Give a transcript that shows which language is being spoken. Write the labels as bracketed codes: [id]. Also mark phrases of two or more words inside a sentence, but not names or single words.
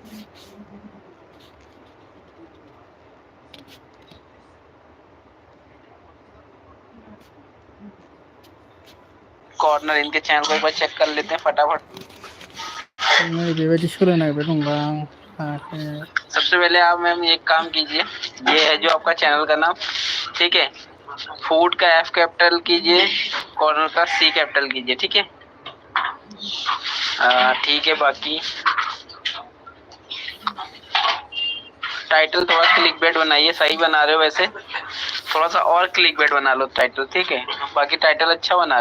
[hi] कॉर्नर इनके चैनल को एक बार चेक कर लेते हैं फटाफट [brx] नै बेबायदि सोलोंनो नागिरबाय दंबा आं [hi] सबसे पहले आप मैम एक काम कीजिए ये है जो आपका चैनल का नाम ठीक है फूड का एफ कैपिटल कीजिए कॉर्नर का सी कैपिटल कीजिए ठीक है ठीक है बाकी टाइटल थोड़ा क्लिकबेट बनाइए सही बना रहे हो वैसे थोड़ा सा और क्लिकबेट बना लो टाइटल ठीक है बाकी टाइटल अच्छा बना रहे